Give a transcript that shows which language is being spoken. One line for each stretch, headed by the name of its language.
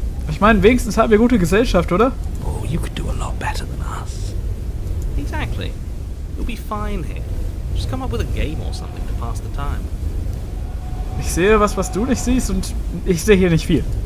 German: Ich meine, wenigstens haben wir gute Gesellschaft, oder?
English: Oh, you could do a lot better than us. Exactly. You'll be fine here. Just come up with a game or something to pass the time.
German: Ich sehe was du nicht siehst und ich sehe hier nicht viel.